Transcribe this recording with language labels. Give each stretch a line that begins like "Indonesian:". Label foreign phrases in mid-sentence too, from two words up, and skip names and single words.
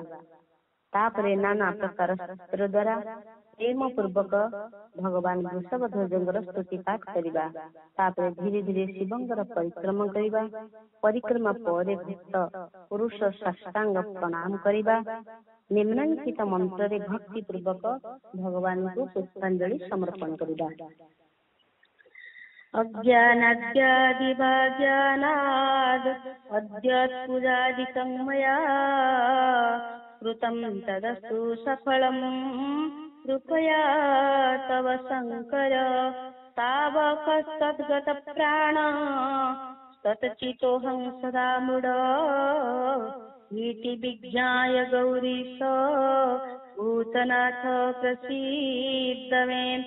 Odia: ତାପରେ ନାନା ପ୍ରକାର ଶାସ୍ତ୍ର ଦ୍ୱାରା ପ୍ରେମ ପୂର୍ବକ ଭଗବାନ ବୃଷଭଧ୍ୱଜଙ୍କର ସ୍ତୁତି ପାଠ କରିବା। ତାପରେ ଧୀରେ ଧୀରେ ଶିବଙ୍କର ପରିକ୍ରମା କରିବା। ପରିକ୍ରମା ପରେ ଭକ୍ତ ପୁରୁଷ ସାଷ୍ଟାଙ୍ଗ ପ୍ରଣାମ କରିବା। ନିମ୍ନାଙ୍କିତ ମନ୍ତ୍ରରେ ଭକ୍ତି ପୂର୍ବକ ଭଗବାନଙ୍କୁ ପୁଷ୍ପାଞ୍ଜଳି ସମର୍ପଣ କରିବା।
Sanskrit: अज्ञानाद्यादिभाज्यानाद् अद्यत्पूजादिकं मया कृतं तदस्तु सफलं कृपया तव शङ्कर तावकस्तद्गतप्राण तच्चितोऽहं सदा मूढ इति विज्ञाय गौरीश भूतनाथ प्रसीद मे।